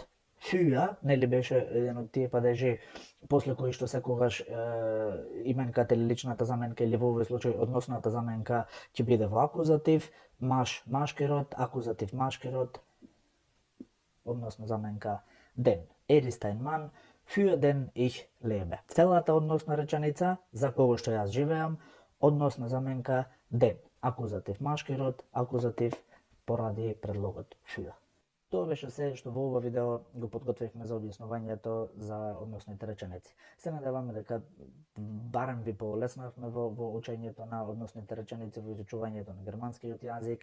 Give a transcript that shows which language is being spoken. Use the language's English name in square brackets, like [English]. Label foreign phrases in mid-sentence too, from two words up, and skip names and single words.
[Macedonian] Für, нели беше еден од тие падежи после кои што секогаш именката или личната заменка или во овој случај односната заменка ќе биде во акузатив, маж машки род, акузатив машки род, односно заменка den. [German] Ist ein Mann, für den ich lebe. [Macedonian] Целата односна реченица за кого што јас живеам, односна заменка den. Акузатив машки род, акузатив поради предлогот für. Тоа беше се што во ова видео го подготвивме за објаснувањето за односните реченици. Се надеваме дека барем ви полеснавме во учењето на односните реченици, во изучувањето на германскиот јазик.